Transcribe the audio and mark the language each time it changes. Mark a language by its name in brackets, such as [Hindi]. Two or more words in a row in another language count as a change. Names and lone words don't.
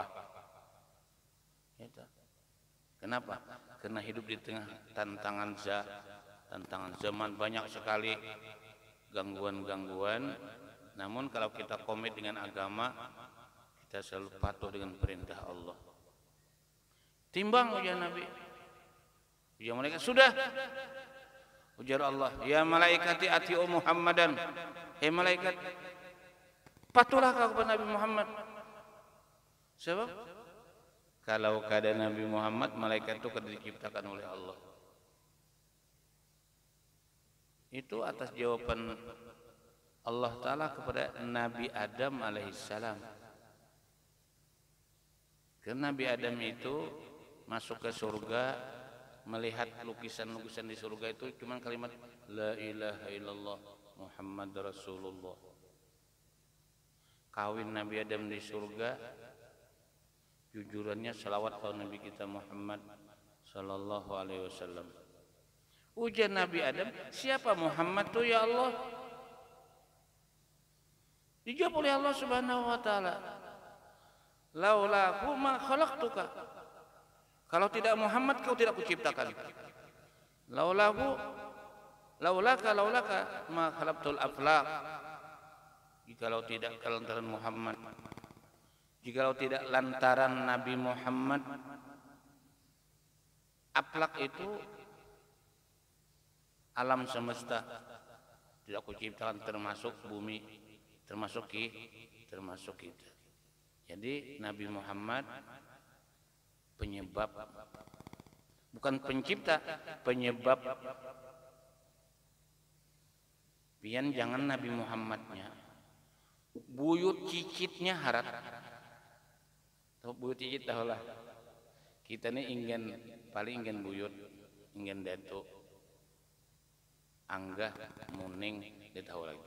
[Indonesian] Itu. Kenapa? Karena hidup di tengah tantangan zaman, banyak sekali gangguan-gangguan. Namun kalau kita komit dengan agama, kita selalu patuh dengan perintah Allah. Timbang ujar Nabi, ujar malaikat, sudah. Ujar Allah, [Arabic] يا ملائكتي أطيعوا محمدا. [Indonesian] Hei malaikat, patuhlah kau kepada Nabi Muhammad. Sebab kalau keadaan Nabi Muhammad, malaikat itu diciptakan oleh Allah. Itu atas jawaban Allah Ta'ala kepada Nabi Adam alaihissalam. Karena Nabi Adam itu masuk ke surga, melihat lukisan-lukisan di surga itu cuma kalimat [Arabic] لا إله إلا الله محمد رسول الله. [Indonesian] Kawin Nabi Adam di surga, jujurannya salawat pada Nabi kita Muhammad [Arabic] صلى الله عليه وسلم. [Indonesian] Ujar Nabi Adam, siapa Muhammad tuh ya Allah? Dijawab oleh Allah [Arabic] سبحانه وتعالى, لولاه ما خلقتك. [Indonesian] Kalau tidak Muhammad kau tidak kuciptakan. [Arabic] لولاك ما خلقت الأفلاك. [Indonesian] Jikalau tidak lantaran Muhammad, jikalau tidak lantaran Nabi Muhammad, aflaq itu alam semesta tidak kuciptakan, termasuk bumi, termasuk kita. Jadi Nabi Muhammad penyebab, bukan pencipta, penyebab. [Banjar] Pian jangan Nabi Muhammadnya, buyut cicitnya harat. Tahu buyut cicit tahulah. Kita ini paling ingin buyut, ingin datuk, anggah, muning, dia tahu lagi.